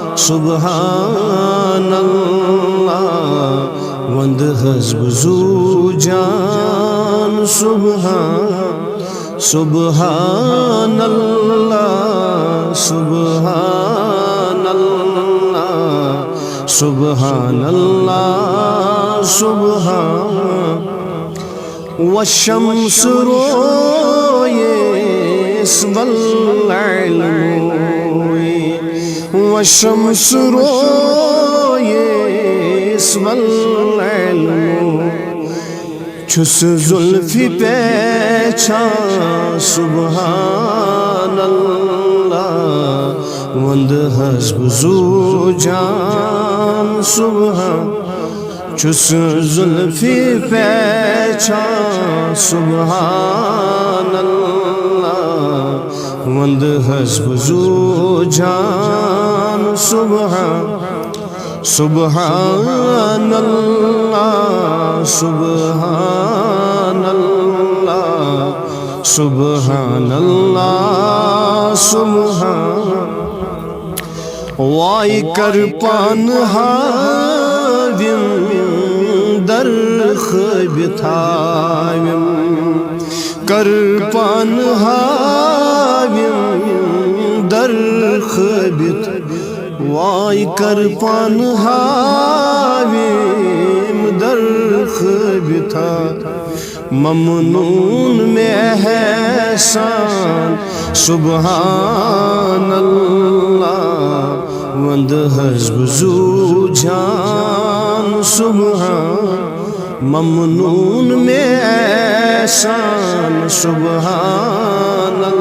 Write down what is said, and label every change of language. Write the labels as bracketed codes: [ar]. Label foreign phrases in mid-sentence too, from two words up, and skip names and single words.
[ar] سبحان اللہ [ks] وند حسب زو جان سبحان [ar] سبحان اللہ سبحان اللہ سبحان اللہ سبحان والشمس [ks] رویس [ar] والعلم والشمس [ks] رویس والعلم چھس زلفی پیچھان سبحان اللہ وند حسب زو جان سبحان چھس زلفی پیچھان سبحان [ar] اللہ [ks] وند حسب زو جان [ar] سبحان سبحان اللہ سبحان اللہ سبحان اللہ سبحان [ks] وائی کر پان ہاویم در خواب تھاویم کر پان ہاویم در خواب وائی کر پان ہاویم در خواب تھا ممنون میں احسان [ar] سبحان اللہ [ks] وند حسب زو جان سبحان ممنون میں احسان سبحان